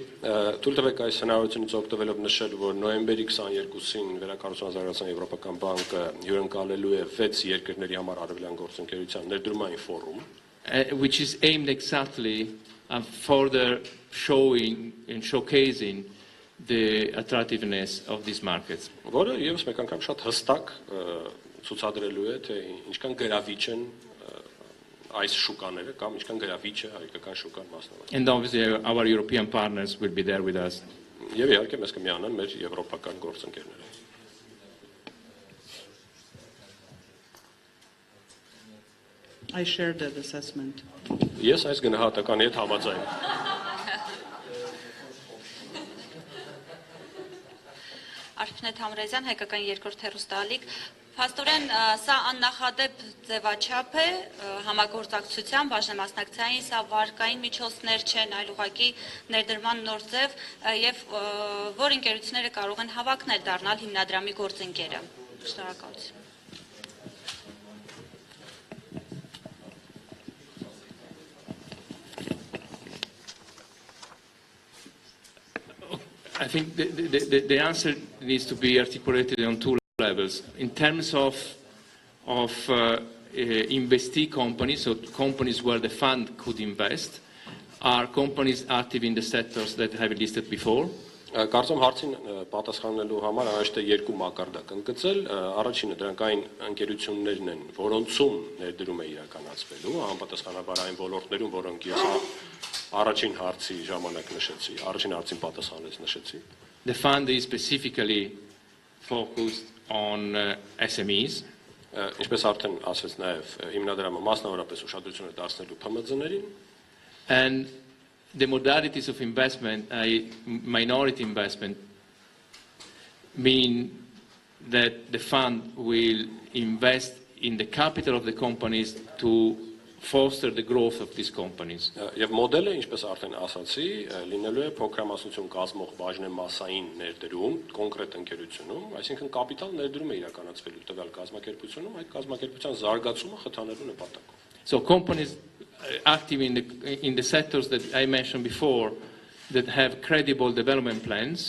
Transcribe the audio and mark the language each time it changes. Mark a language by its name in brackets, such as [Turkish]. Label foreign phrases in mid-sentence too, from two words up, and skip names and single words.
[Armenian] Թույլ տվեք այս հնարավորությունից օգտվելով նշել, որ նոյեմբերի 22-ին Վերակառուցման զարգացման Եվրոպական բանկը հյուրընկալելու է 6 երկրների համար արևելյան գործընկերության ներդրումային ֆորում, [English] Which is aimed exactly at further showing and showcasing the attractiveness of these markets. [Armenian] որը եւս մեկ անգամ շատ հստակ ցուցադրելու է, թե ինչքան գրավիչ են այս շուկաները կամ ինչքան գրավիչ է հայկական շուկան մասնավոր։ [English] And obviously our European partners will be there with us. [Armenian] Եվ իհարկե մեզ կմիանան մեր եվրոպական գործընկերները։ [English] I share that assessment. [Armenian] Ես այս գնահատականի հետ համաձայն եմ։ Արփինետ Համրեզյան, հայկական երկրորդ հեռուստաալիք, փաստորեն սա աննախադեպ ձևաչափ է համագործակցության բաժնեմասնակցային, սա վարկային միջոցներ չեն, այլ ուղղակի ներդրման նոր ձև եւ որ ընկերությունները կարող են հավակնել դառնալ հիմնադրամի գործընկերը։ Շնորհակալություն։ [English] I think the answer needs to be articulated on 2 levels. In terms of investee companies, so companies where the fund could invest, are companies active in the sectors that I have listed before. [Armenian] Կարծում հարցին պատասխանելու համար անհրաժեշտ է 2 մակարդակ ընդգծել։ Առաջինը դրանք այն ընկերություններն են, որոնցում ներդրում է իրականացվելու, համապատասխանաբար այն ոլորտներում, որոնք ես առաջին հարցի ժամանակ նշեցի, առաջին հարցին պատասխանեց նշեցի։ [English] The fund is specifically focused on SMEs. [Armenian] Ինչպես արդեն ասվեց նաև հիմնադրամը մասնավորապես ուշադրություն է դարձնելու ՓՄԶ-ներին։ [English] And the modalities of investment, minority investment, mean that the fund will invest in the capital of the companies to foster the growth of these companies. [Armenian] Եվ մոդելը, ինչպես արդեն ասացի, լինելու է փոքրամասնություն կազմող բաժնեմասային ներդրում կոնկրետ ընկերությունում, այսինքն կապիտալ ներդրում է իրականացվելու տվյալ կազմակերպությունում, այդ կազմակերպության զարգացումը խթանելու նպատակով։ [English] So companies active in the sectors that I mentioned before that have credible development plans.